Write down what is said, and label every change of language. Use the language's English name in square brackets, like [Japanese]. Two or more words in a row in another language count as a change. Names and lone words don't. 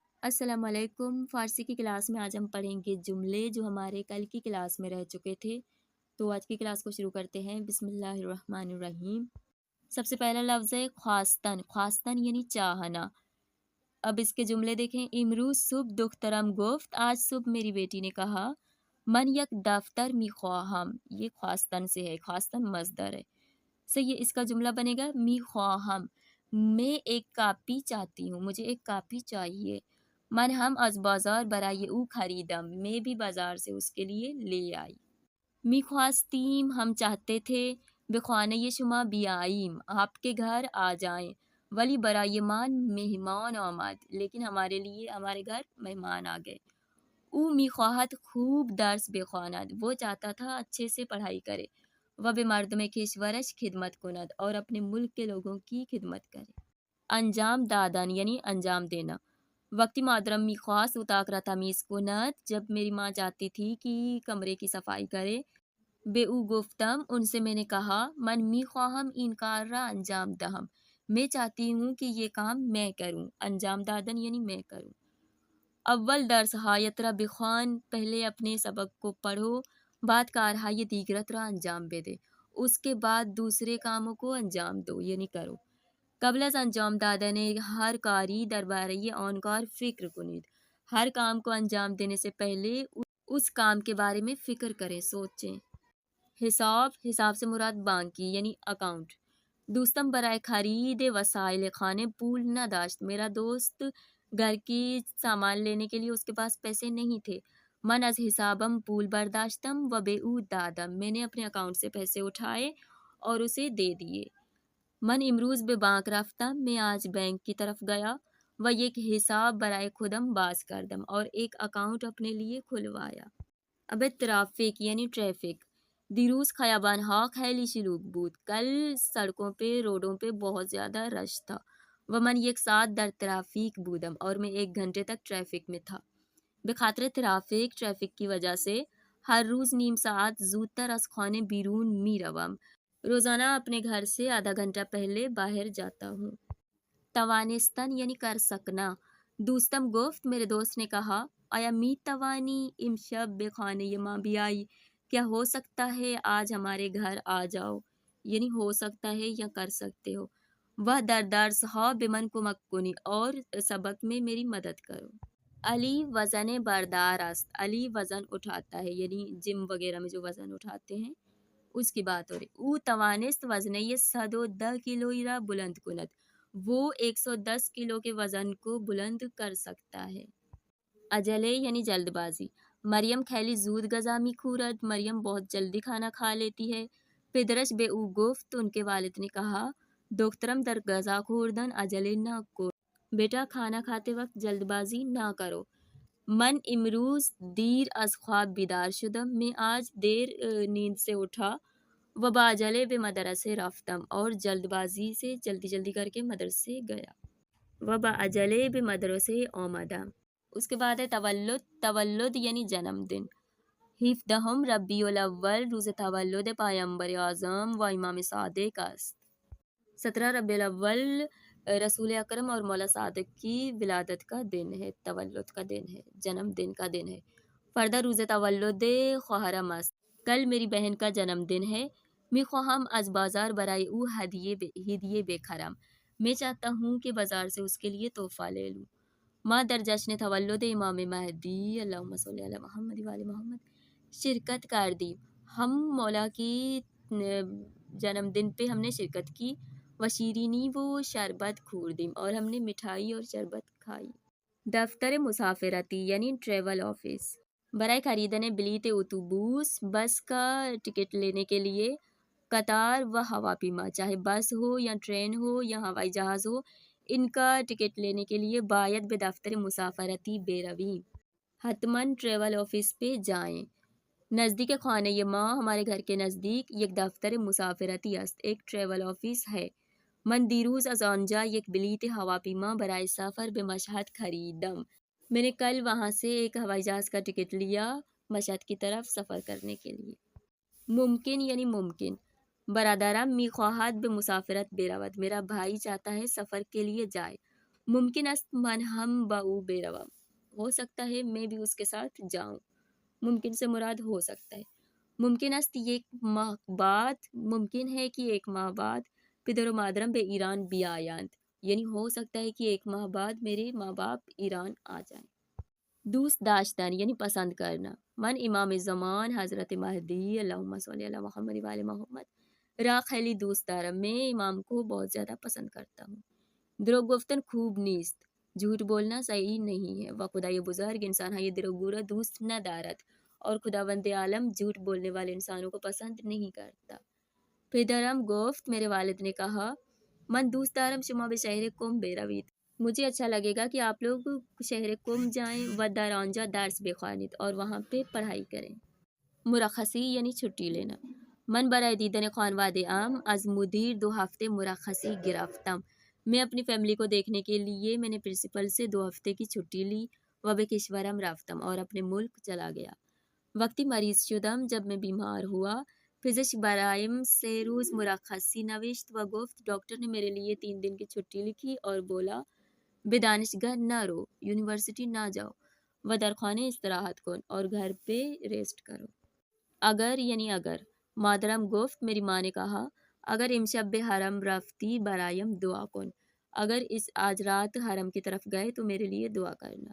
[Arabic] السلام علیکم۔ [Urdu] فارسی کی کلاس میں آج ہم پڑھیں گے جملے جو ہمارے کل کی کلاس میں رہ چکے تھے۔ تو آج کی کلاس کو شروع کرتے ہیں۔ [Arabic] بسم اللہ الرحمن الرحیم۔ [Urdu] سب سے پہلا لفظ ہے خواستن۔ خواستن یعنی چاہنا۔ اب اس کے جملے دیکھیں۔ [Persian] امروز صبح دخترم گفت، [Urdu] آج صبح میری بیٹی نے کہا، [Persian] من یک دفتر می خواہم۔ [Urdu] یہ خواستن سے ہے، خواستن مصدر ہے۔ یہ اس کا جملہ بنے گا [Persian] می خواہم، [Urdu] میں ایک کاپی چاہتی ہوں، مجھے ایک کاپی چاہیے۔ [Persian] من ہم از بازار برای او خریدم، [Urdu] میں بھی بازار سے اس کے لیے لے آئی۔ [Persian] می خواستیم [Urdu] ہم چاہتے تھے، [Persian] بخانه شما بیاییم [Urdu] آپ کے گھر آ جائیں، [Persian] ولی برای من مہمان آمد [Urdu] لیکن ہمارے لیے ہمارے گھر مہمان آ گئے۔ [Persian] او می خواہد خوب درس بخواند، [Urdu] وہ چاہتا تھا اچھے سے پڑھائی کرے، [Persian] و به مردم کشورش خدمت کند [Urdu] اور اپنے ملک کے لوگوں کی خدمت کرے۔ [Persian] انجام دادن [Urdu] یعنی انجام دینا۔ [Persian] وقتی مادرم می خواست اتاق را تمیز کند، [Urdu] جب میری ماں چاہتی تھی کہ کمرے کی صفائی کرے، [Persian] بے او گفتم [Urdu] ان سے میں نے کہا، [Persian] من می خواہم این کار را انجام دهم، [Urdu] میں چاہتی ہوں کہ یہ کام میں کروں۔ [Persian] انجام دادن [Urdu] یعنی میں کروں۔ [Persian] اول درس ہایت را بخوان، [Urdu] پہلے اپنے سبق کو پڑھو، [Persian] بعد کارهای دیگرت را انجام بده، [Urdu] اس کے بعد دوسرے کاموں کو انجام دو یعنی کرو۔ [Persian] قبل از انجام دادن ہر کاری درباره آن کار فکر کنید، [Urdu] ہر کام کو انجام دینے سے پہلے اس کام کے بارے میں فکر کریں، سوچیں۔ حساب، حساب سے مراد بانکی یعنی اکاؤنٹ۔ [Persian] دوستم برائے خرید وسائل خانے پول نہ داشت، [Urdu] میرا دوست گھر کی سامان لینے کے لیے اس کے پاس پیسے نہیں تھے۔ [Persian] من از حسابم پول برداشتم و به او دادم، [Urdu] میں نے اپنے اکاؤنٹ سے پیسے اٹھائے اور اسے دے دیے۔ [Persian] من امروز به بانک رفتم، [Urdu] میں آج بینک کی طرف گیا، [Persian] و یک حساب برائے خودم باز کردم [Urdu] اور ایک اکاؤنٹ اپنے لیے کھلوایا۔ اب ترافیک یعنی ٹریفک۔ [Persian] دیروز خیابانها خیلی شلوغ بود، [Urdu] کل سڑکوں پہ روڈوں پہ بہت زیادہ رش تھا، [Persian] و من یک ساعت در ترافیک بودم [Urdu] اور میں 1 گھنٹے تک ٹریفک میں تھا۔ [Persian] بخاطر ترافیک، [Urdu] ٹریفک کی وجہ سے، [Persian] ہر روز نیم ساعت زودتر از خانه بیرون می روم، [Urdu] روزانہ اپنے گھر سے آدھا گھنٹہ پہلے باہر جاتا ہوں۔ توانستن یعنی کر سکنا۔ [Persian] دوستم گفت، [Urdu] میرے دوست نے کہا، [Persian] آیا می توانی امشب به خانه ما بیائی، [Urdu] کیا ہو سکتا ہے آج ہمارے گھر آ جاؤ، یعنی ہو سکتا ہے یا کر سکتے ہو۔ [Persian] وہ در درسها به من کمک کنی، [Urdu] اور سبق میں میری مدد کرو۔ [Persian] علی وزن بردار است، [Urdu] علی وزن اٹھاتا ہے یعنی جم وغیرہ میں جو وزن اٹھاتے ہیں اس کی بات ہو رہی۔ [Persian] او توانست وزنه 110 کیلوئی را بلند کند، [Urdu] وہ 110 کلو کے وزن کو بلند کر سکتا ہے۔ عجلے یعنی جلد بازی۔ [Persian] مریم خیلی زود غذا می خورد، [Urdu] مریم بہت جلدی کھانا کھا لیتی ہے۔ [Persian] پدرش به او گفت، [Urdu] ان کے والد نے کہا، [Persian] دخترم در غذا خوردن عجله نکن، [Urdu] بیٹا کھانا کھاتے وقت جلد بازی نہ کرو۔ [Persian] من امروز دیر از خواب بیدار شدم، [Urdu] میں آج دیر نیند سے اٹھا، [Persian] و بعجله به مدرسه رفتم، [Urdu] اور جلد بازی سے جلدی جلدی کر کے مدرسے گیا۔ [Persian] و بعجله به مدرسه آمدم۔ [Urdu] اس کے بعد ہے تولد۔ تولد یعنی جنم دن۔ [Persian] 17 ربیع الاول روز تولد پیامبر اعظم و امام صادق است۔ [Urdu] 17 ربیع الاول رسول اکرم اور مولا صادق کی ولادت کا دن ہے، تولد کا دن ہے، جنم دن کا دن ہے۔ [Persian] فردہ روز تولد خواهرم است، [Urdu] کل میری بہن کا جنم دن ہے۔ [Persian] می خواهم از بازار برای او ہدیه بخرم، [Urdu] میں چاہتا ہوں کہ بازار سے اس کے لیے تحفہ لے لوں۔ [Persian] ما در جشن تولد امام مہدی [Arabic] اللہم صلی علی محمد و آل محمد [Persian] شرکت کردیم، [Urdu] ہم مولا کی جنم دن پہ ہم نے شرکت کی۔ [Persian] و شیرینی و شربت خوردیم، [Urdu] اور ہم نے مٹھائی اور شربت کھائی۔ [Persian] دفتر مسافرتی [Urdu] یعنی [English] travel office. [Persian] برائے خریدن بلیت اتوبوس، [Urdu] بس کا ٹکٹ لینے کے لیے، [Persian] قطار و ہواپیما، [Urdu] چاہے بس ہو یا ٹرین ہو یا ہوائی جہاز ہو، ان کا ٹکٹ لینے کے لیے [Persian] باید به دفتر مسافرتی برویم، [Urdu] حتماً [English] travel office [Urdu] پہ جائیں۔ [Persian] نزدیک خانه ما، [Urdu] ہمارے گھر کے نزدیک، [Persian] یک دفتر مسافرتی است، [Urdu] ایک [English] travel office [Urdu] ہے۔ [Persian] من دیروز از آنجا یک بلیت ہواپیما برای سفر به مشهد خریدم، [Urdu] میں نے کل وہاں سے ایک ہوائی جہاز کا ٹکٹ لیا مشہد کی طرف سفر کرنے کے لیے۔ ممکن یعنی ممکن۔ [Persian] برادرم می خواهد به مسافرت برود، [Urdu] میرا بھائی چاہتا ہے سفر کے لیے جائے۔ [Persian] ممکن است من ہم باؤ بے روام، [Urdu] ہو سکتا ہے میں بھی اس کے ساتھ جاؤں. ممکن سے مراد ہو سکتا ہے. [Persian] ممکن است [Urdu] ایک ماہ بعد، ممکن ہے کہ ایک ماہ بعد [Persian] پدر و مادرم بے ایران بیایاند، [Urdu] یعنی ہو سکتا ہے کہ ایک ماہ بعد میرے ماں باپ ایران آ جائیں. دوست داشتن یعنی پسند کرنا. [Persian] من امام زمان حضرت مہدی [Arabic] اللہم صلی علی محمد و آل محمد [Persian] را خیلی دوست دارم، [Urdu] میں امام کو بہت زیادہ پسند کرتا ہوں. [Persian] دروغ گفتن خوب نیست، [Urdu] جھوٹ بولنا صحیح نہیں ہے. [Persian] و خدای بزرگ انسان ہے یہ دروغگو را دوست نہ دارد، [Urdu] اور خداوند عالم جھوٹ بولنے والے انسانوں کو پسند نہیں کرتا. [Persian] پدرم گفت، [Urdu] میرے والد نے کہا، [Persian] من دوست دارم شما به شہر قم بروید، [Urdu] مجھے اچھا لگے گا کہ آپ لوگ شہر قم جائیں [Persian] و در آنجا درس بخوانید، [Urdu] اور وہاں پہ پڑھائی کریں. مرخصی یعنی چھٹی لینا. [Persian] من برای دیدن خانواده ام از مدیر 2 ہفتے مرخصی گرفتم، [Urdu] میں اپنی فیملی کو دیکھنے کے لیے میں نے پرنسپل سے 2 ہفتے کی چھٹی لی. [Persian] و به کشورم رفتم، [Urdu] اور اپنے ملک چلا گیا. [Persian] وقتی مریض شدم، [Urdu] جب میں بیمار ہوا، [Persian] پزشک برایم 3 روز مرخصی نوشت و گفت، [Urdu] ڈاکٹر نے میرے لیے 3 دن کی چھٹی لکھی اور بولا [Persian] به دانشگاه نہ رو، [Urdu] یونیورسٹی نہ جاؤ، [Persian] و در خانه استراحت کن، [Urdu] اور گھر پہ ریسٹ کرو. اگر یعنی اگر. [Persian] مادرم گفت، [Urdu] میری ماں نے کہا، [Persian] اگر امشب به حرم رفتی برایم دعا کن، [Urdu] اگر اس آج رات حرم کی طرف گئے تو میرے لیے دعا کرنا.